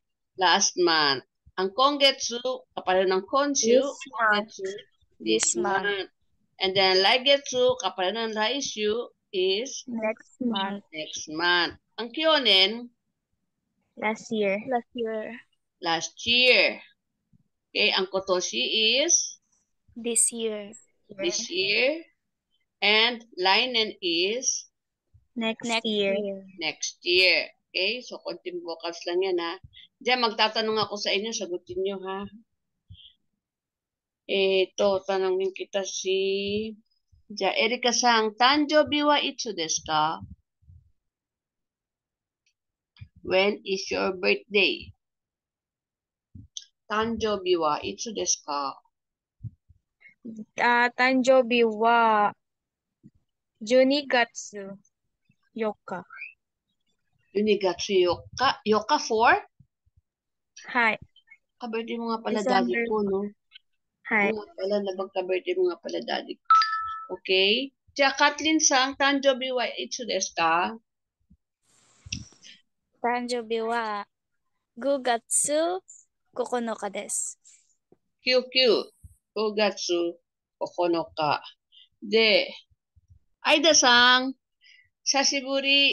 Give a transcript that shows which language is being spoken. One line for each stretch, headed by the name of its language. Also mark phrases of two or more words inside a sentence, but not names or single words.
English: Last month.
Filipino: Ang kongetsu, kapareho ng konshu,
English: this month. And then
Filipino: laigetsu, kapareho ng laishu, is
English: next month.
Filipino: Ang kyonen,
English: Last year.
Filipino: Okay, ang kotoshi is
English: This year. And lainen is Next year.
Filipino: Okay, so konting vocals lang yan ha. Diyan, magtatanong ako sa inyo, sagutin nyo ha. tanongin kita
Japanese: じゃあ、エリカさん、誕生日はいつですか？
English: When is your birthday?
Japanese: 誕生日はいつですか？誕生日は12月4日。 12月4日。4日 4? はい。
Filipino: Ka-birthday mo nga pala daddy
English: December
Filipino: ko, no?
Japanese: は
Filipino: Oo
Japanese: い。
Filipino: nga pala, nabagka-birthday mo nga pala daddy ko.
English: Okay?
Japanese: じゃあ、カトリンさん、誕生日はいつですか？誕生日は5月9日です。 9、5月9日。で、アイダさん、久しぶり。